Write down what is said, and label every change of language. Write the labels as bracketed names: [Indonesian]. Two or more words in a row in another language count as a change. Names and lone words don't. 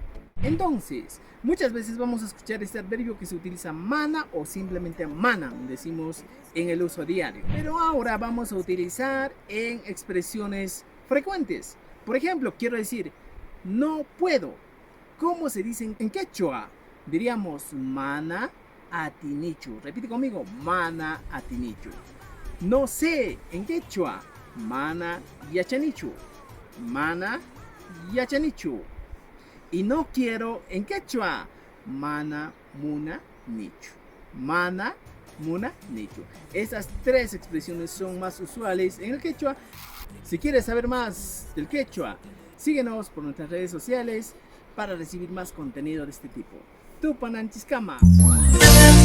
[Spanish] Entonces, muchas veces vamos a escuchar este adverbio que se utiliza mana o simplemente mana, decimos en el uso diario. Pero ahora vamos a utilizar en expresiones frecuentes. Por ejemplo, quiero decir, no puedo. ¿Cómo se dice en quechua? Diríamos [Quechua] mana atinichu. [Spanish] Repite conmigo, [Quechua] mana atinichu. [Spanish] No sé en quechua, [Quechua] mana yachanichu. Mana yachanichu. [Spanish] Y no quiero en quechua, [Quechua] mana muna nichu. Mana muna nichu. [Spanish] Estas tres expresiones son más usuales en el quechua. Si quieres saber más del quechua, síguenos por nuestras redes sociales para recibir más contenido de este tipo. [Quechua] Tupananchiskama.